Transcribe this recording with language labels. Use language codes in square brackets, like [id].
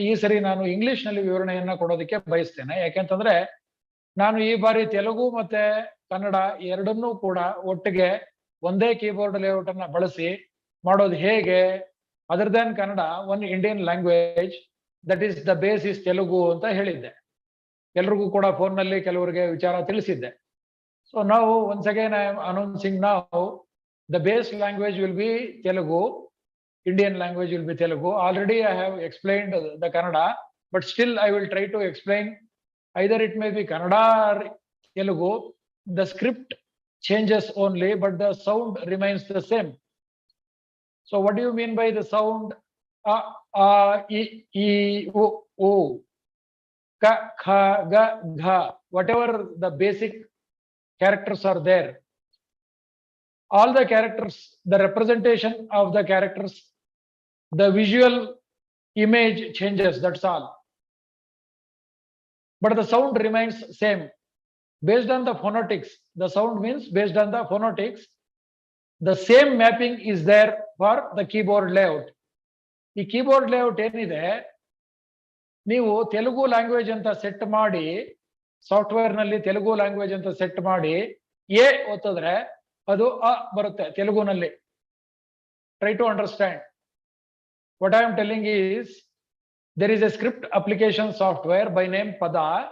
[kn] ಈ ಸರಿ ನಾನು ಇಂಗ್ಲಿಷ್ ನಲ್ಲಿ ವಿವರಣೆಯನ್ನ ಕೊಡೋದಕ್ಕೆ ಬಯಸ್ತೇನೆ. ಯಾಕೆಂತಂದ್ರೆ ನಾನು ಈ ಬಾರಿ ತೆಲುಗು ಮತ್ತೆ ಕನ್ನಡ ಎರಡನ್ನೂ ಕೂಡ ಒಟ್ಟಿಗೆ ಒಂದೇ ಕೀಬೋರ್ಡ್ ಲೇಔಟ್ ಅನ್ನ ಬಳಸಿ ಮಾಡೋದು ಹೇಗೆ, [en] other than Kannada one Indian language that is the base is Telugu [kn] ಅಂತ ಹೇಳಿದ್ದೆ. ಎಲ್ರಿಗೂ ಕೂಡ ಫೋನ್ ನಲ್ಲಿ ಕೆಲವರಿಗೆ ವಿಚಾರ ತಿಳಿಸಿದ್ದೆ. [en] So ನಾವು once again I am announcing now the base language will be Telugu, Indian language will be Telugu. Already I have explained the Kannada, but still I will try to explain. Either it may be Kannada or Telugu. The script changes only, but the sound remains the same. So what do you mean by the sound? E, U, Ka, Kha, Ga, Gha, whatever the basic characters are there. All the characters, the representation of the characters, the visual image changes, that's all. But the sound remains same. Based on the phonetics, the sound means based on the phonetics, the same mapping is there for the keyboard layout. The keyboard layout [kn] ಏನಿದೆ, ನೀವು Telugu language ಅಂತ set ಮಾಡಿ, software ನಲ್ಲಿ Telugu language ಅಂತ set ಮಾಡಿ A ಒತ್ತಿದ್ರೆ ಅದು ಅ ಬರುತ್ತೆ ತೆಲುಗುನಲ್ಲಿ. [en] Try to understand what I am telling is, there is a script application software by name Pada.